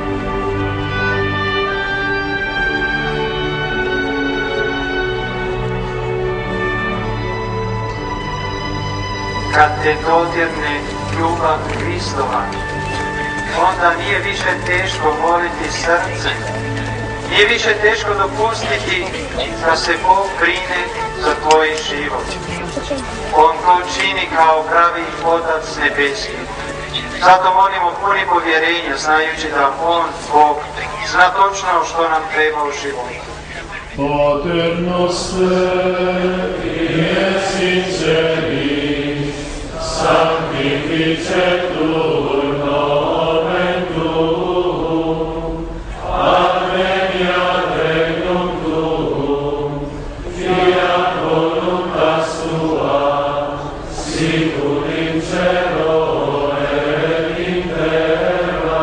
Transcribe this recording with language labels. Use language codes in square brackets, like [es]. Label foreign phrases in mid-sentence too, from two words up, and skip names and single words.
[hr] Kad te dodirne ljubav Kristova, onda nije više teško voliti srce, nije više teško dopustiti da se Bog brine za tvoj život. On to čini kao pravi Otac nebeski. Zato molimo puni povjerenja, znajući da On, Bog, zna točno što nam treba u životu. [la] Pater noster, qui in celis, sanctificetur nomen tuum, adveniat regnum tuum, fiat voluntas tua, sicut in cielo et in terra.